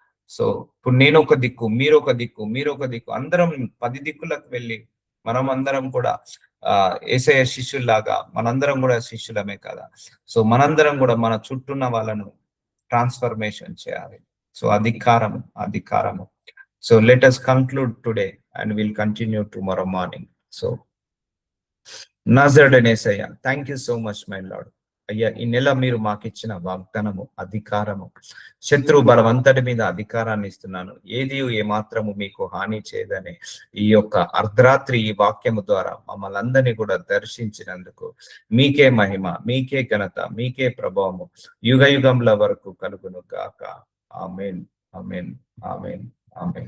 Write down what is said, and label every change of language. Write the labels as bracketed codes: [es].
[te] So ఇప్పుడు నేను ఒక దిక్కు, మీరు ఒక దిక్కు, మీరు ఒక దిక్కు, అందరం 10 దిక్కులకు వెళ్ళి మనం అందరం కూడా యేసయ్య శిష్యుల్లాగా మనందరం కూడా శిష్యులమే కదా. సో మనందరం కూడా మన చుట్టూన్న వాళ్ళను ట్రాన్స్ఫర్మేషన్ చేయాలి. సో అధికారము, అధికారము. [en] So let us conclude today and we'll continue tomorrow morning. So Nazarene Yesayya, thank you so much my lord. [te] అయ్యా ఈ నెల మీరు మాకు ఇచ్చిన వాగ్దానము, అధికారము, శత్రు బలవంతటి మీద అధికారాన్ని ఇస్తున్నాను, ఏది ఏమాత్రము మీకు హాని చేయదనే ఈ యొక్క అర్ధరాత్రి ఈ వాక్యము ద్వారా మమ్మల్ని అందరినీ కూడా దర్శించినందుకు మీకే మహిమ, మీకే ఘనత, మీకే ప్రభావము యుగ యుగంల వరకు కలుగును గాక. ఆమేన్, ఆమేన్, ఆమేన్, ఆమేన్.